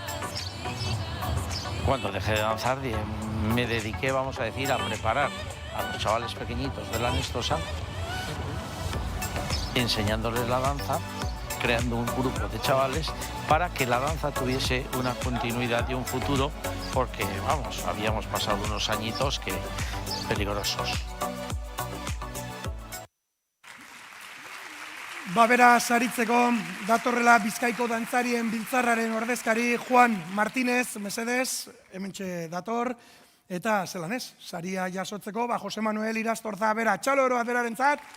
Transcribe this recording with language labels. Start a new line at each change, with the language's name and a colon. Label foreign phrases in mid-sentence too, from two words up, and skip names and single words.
Spanish: Cuando dejé de danzar, me dediqué, vamos a decir, a preparar a los chavales pequeñitos de la Nestosa, enseñándoles la danza, creando un grupo de chavales para que la danza tuviese una continuidad y un futuro, porque, vamos, habíamos pasado unos añitos que peligrosos.
Basque: Bera saritzeko datorrela Bizkaiko dantzarien biltzarraren ordezkari Juan Martínez, mesedez, hementxe dator, eta zelan ez, saria jasotzeko, Jose Manuel Irastorza, bera, txalo oro aterarentzat.